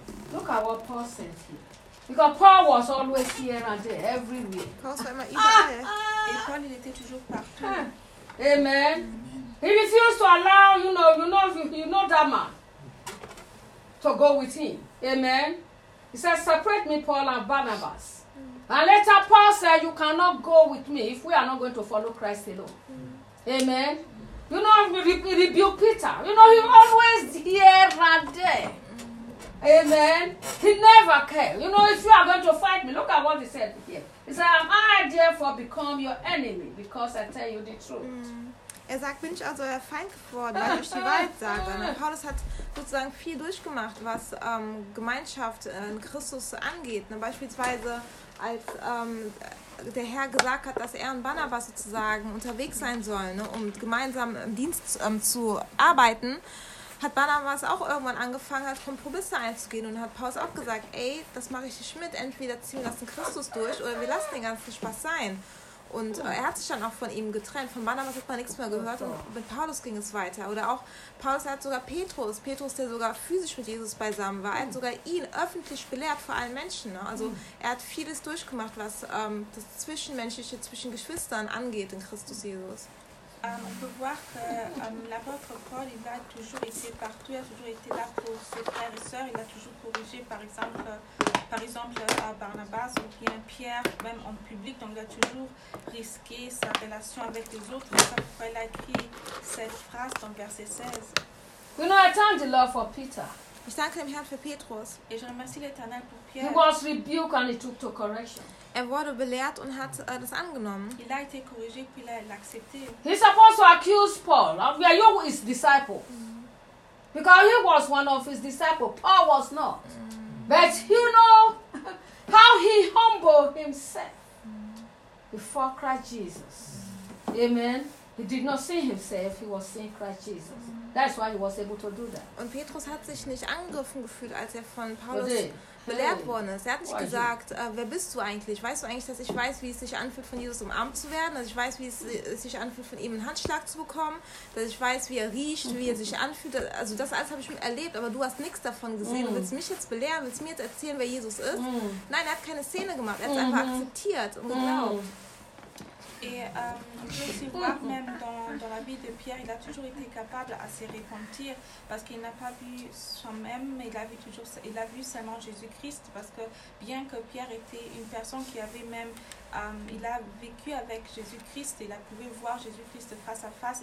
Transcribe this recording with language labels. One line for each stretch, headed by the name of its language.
English: Look at what Paul says here. Because Paul was always here and there, everywhere.
French: Paul il était toujours partout.
English: Amen. He refused to allow, you know that man to go with him. Amen. He said, separate me, Paul and Barnabas. And later Paul said, you cannot go with me if we are not going to follow Christ alone. Amen. You know, he rebuked Peter. You know, he always here and there. Amen. He never cared. You know, if you are going to fight me, look at what he said here. He said, am I therefore become your enemy because I tell you the truth?
German: Er sagt, bin ich also euer Feind geworden, weil ich die Wahrheit sage. Und Paulus hat sozusagen viel durchgemacht, was Gemeinschaft in Christus angeht. Ne? Beispielsweise, als der Herr gesagt hat, dass er und Barnabas sozusagen unterwegs sein sollen, ne? Um gemeinsam im Dienst zu arbeiten, hat Barnabas auch irgendwann angefangen, halt Kompromisse einzugehen und hat Paulus auch gesagt, ey, das mache ich nicht mit, entweder ziehen wir das in Christus durch oder wir lassen den ganzen Spaß sein. Und er hat sich dann auch von ihm getrennt, von Barnabas hat man nichts mehr gehört und mit Paulus ging es weiter. Oder auch Paulus hat sogar Petrus, der sogar physisch mit Jesus beisammen war, hat sogar ihn öffentlich belehrt vor allen Menschen. Ne? Also er hat vieles durchgemacht, was das Zwischenmenschliche zwischen Geschwistern angeht in Christus Jesus.
French: On peut voir que l'apôtre Paul, il a toujours été partout, il a toujours été là pour ses frères et sœurs, il a toujours corrigé par exemple, Barnabas ou bien Pierre, même en public, donc il a toujours risqué sa relation avec les autres, c'est pourquoi il a écrit cette phrase dans verset 16.
English: You know, I thank the Lord for Peter.
German: Ich danke dem Herrn für Petrus.
French: Et je remercie l'Éternel pour Pierre.
English: He was rebuked and he took to correction.
German: Er wurde belehrt und hat das angenommen.
French: Il a été corrigé, puis il a accepté.
English: He's supposed to accuse Paul. Where you his disciple? Mm-hmm. Because he was one of his disciples. Paul was not. Mm-hmm. But you know how he humbled himself before Christ Jesus. Mm-hmm. Amen. He did not see himself. He was seeing Christ Jesus. Mm-hmm. That's why he was able to do that.
German: Und Petrus hat sich nicht angegriffen gefühlt, als er von Paulus belehrt worden ist. Er hat nicht gesagt, wer bist du eigentlich? Weißt du eigentlich, dass ich weiß, wie es sich anfühlt, von Jesus umarmt zu werden? Dass ich weiß, wie es sich anfühlt, von ihm einen Handschlag zu bekommen? Dass ich weiß, wie er riecht, wie er sich anfühlt? Also das alles habe ich schon erlebt, aber du hast nichts davon gesehen. Du willst mich jetzt belehren? Willst mir jetzt erzählen, wer Jesus ist? Nein, er hat keine Szene gemacht. Er hat es einfach akzeptiert und geglaubt.
French: Et on peut aussi voir, même dans la vie de Pierre, il a toujours été capable à se repentir parce qu'il n'a pas vu soi-même, mais il a vu seulement Jésus-Christ. Parce que bien que Pierre était une personne qui avait même, il a vécu avec Jésus-Christ, il a pu voir Jésus-Christ face à face.